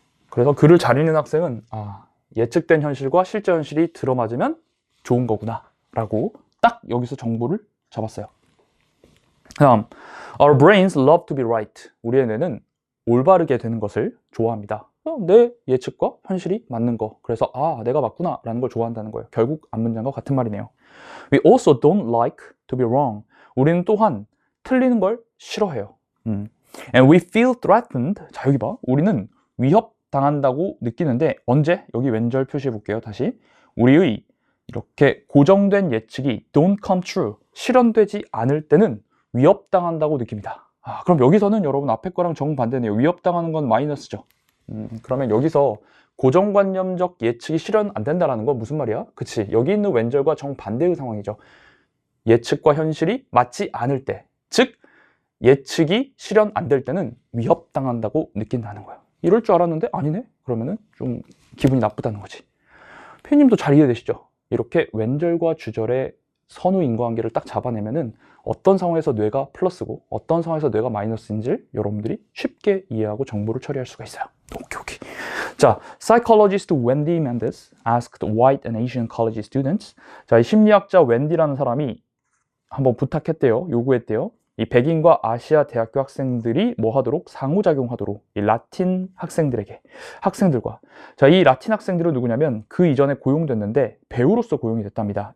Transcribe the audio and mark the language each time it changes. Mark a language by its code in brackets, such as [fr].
[ko] 그래서 글을 잘 읽는 학생은 예측된 현실과 실제 현실이 들어맞으면 좋은 거구나 라고 딱 여기서 정보를 잡았어요. [en] Our brains love to be right. [ko] 우리의 뇌는 올바르게 되는 것을 좋아합니다. 내 예측과 현실이 맞는 거. 그래서 아, 내가 맞구나 라는 걸 좋아한다는 거예요. 결국 앞문장과 같은 말이네요. [en] We also don't like to be wrong. [ko] 우리는 또한 틀리는 걸 싫어해요. [en] And we feel threatened. [ko] 자, 여기 봐. 우리는 위협당한다고 느끼는데 언제? 여기 왼절 표시해 볼게요. 다시. 우리의 이렇게 고정된 예측이 [en] don't come true. [ko] 실현되지 않을 때는 위협당한다고 느낍니다. 아, 그럼 여기서는 여러분 앞에 거랑 정반대네요. 위협당하는 건 마이너스죠. 그러면 여기서 고정관념적 예측이 실현 안 된다는 건 무슨 말이야? 그치, 여기 있는 왼절과 정반대의 상황이죠. 예측과 현실이 맞지 않을 때, 즉 예측이 실현 안 될 때는 위협당한다고 느낀다는 거예요. 이럴 줄 알았는데 아니네? 그러면은 좀 기분이 나쁘다는 거지. 피디님도 잘 이해되시죠? 이렇게 왼절과 주절의 선후 인과관계를 딱 잡아내면은 어떤 상황에서 뇌가 플러스고 어떤 상황에서 뇌가 마이너스인지 여러분들이 쉽게 이해하고 정보를 처리할 수가 있어요. 오케이. [en] 자, psychologist Wendy Mendes asked white and Asian college students. [ko] 자, 이 심리학자 웬디라는 사람이 한번 부탁했대요. 요구했대요. 이 백인과 아시아 대학교 학생들이 뭐 하도록? 상호작용하도록. 이 라틴 학생들과. 자, 이 라틴 학생들은 누구냐면 그 이전에 고용됐는데 배우로서 고용이 됐답니다.